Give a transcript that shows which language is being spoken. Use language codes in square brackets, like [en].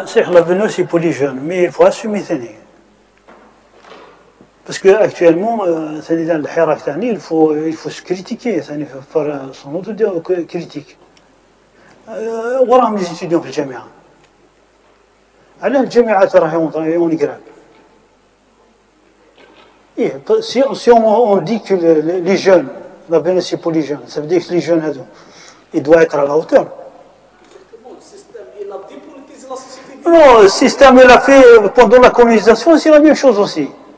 [fr] L'avenir c'est pour les jeunes, mais il faut assumer ça. Parce qu'actuellement, il faut se critiquer, il faut faire son autocritique. [ar] وراهم [fr] les étudiants [ar] في الجامعة. علاه الجامعات راهي يقرا. [fr] Si on dit que les jeunes, l'avenir c'est pour les jeunes, ça veut dire que les jeunes, ils doivent être à la hauteur. Non, le système il a fait pendant la colonisation, c'est la même chose aussi.